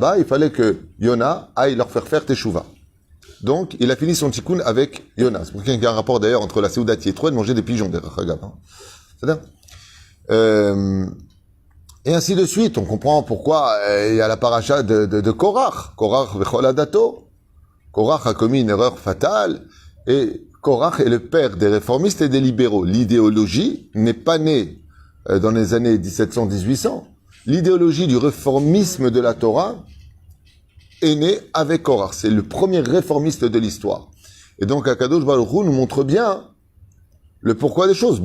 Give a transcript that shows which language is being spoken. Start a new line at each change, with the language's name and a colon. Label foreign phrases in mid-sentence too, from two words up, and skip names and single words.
French: Il fallait que Yona aille leur faire teshuva. Donc, il a fini son tikkun avec Yona. C'est pour qu'il y a un rapport d'ailleurs entre la Seouda Yitro et de manger des pigeons, des Rachagav. C'est-à-dire et ainsi de suite. On comprend pourquoi il y a la paracha de Korach.
Hebrew: Korach v'chol adato.
French: Korach a commis une erreur fatale. Et Korach est le père des réformistes et des libéraux. L'idéologie n'est pas née dans les années 1700-1800. L'idéologie du réformisme de la Torah est née avec Korach. C'est le premier réformiste de l'histoire. Et donc,
Hebrew: Akadosh Baruch Hu
French: nous montre bien le pourquoi des choses.